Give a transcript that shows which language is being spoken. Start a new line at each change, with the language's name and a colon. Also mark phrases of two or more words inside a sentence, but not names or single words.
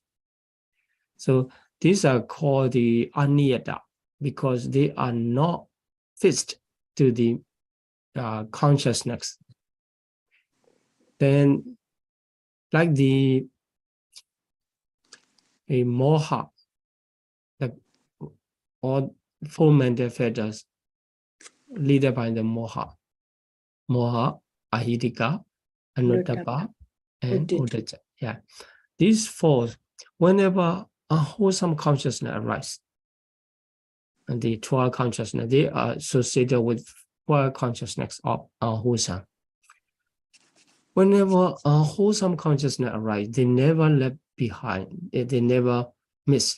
English: So these are called the aniyata because they are not fixed to the consciousness. Then, like a moha, like all 4 manifestas leaded by the moha.
Pali: Moha, ahidika, anuttapa,
English: and uddhacca. Yeah. These 4, whenever unwholesome consciousness arises, and the 12 consciousness, they are associated with 12 consciousness of unwholesome. Whenever unwholesome consciousness arises, they never left behind, they never miss.